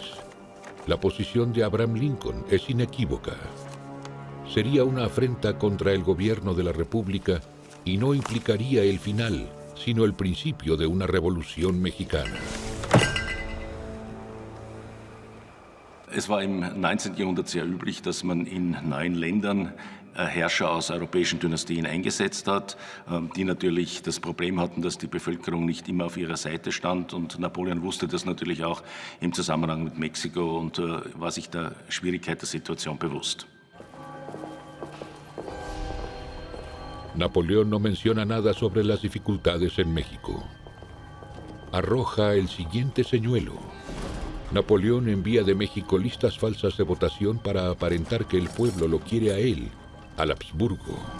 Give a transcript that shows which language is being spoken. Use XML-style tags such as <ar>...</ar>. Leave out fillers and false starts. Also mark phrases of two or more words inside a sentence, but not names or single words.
<es>La posición de Abraham Lincoln es inequívoca. Sería una afrenta contra el gobierno de la República y no implicaría el final, sino el principio de una revolución mexicana.</es> <de>Es war im 19. Jahrhundert sehr üblich, dass man in neuen Ländern Herrscher aus europäischen Dynastien eingesetzt hat, die natürlich das Problem hatten, dass die Bevölkerung nicht immer auf ihrer Seite stand. Und Napoleon wusste das natürlich auch im Zusammenhang mit Mexiko und war sich der Schwierigkeit der Situation bewusst.</de> <es>Napoleón no menciona nada sobre las dificultades en México. Arroja el siguiente señuelo. Napoleón envía de México listas falsas de votación para aparentar que el pueblo lo quiere a él, al Habsburgo.</es>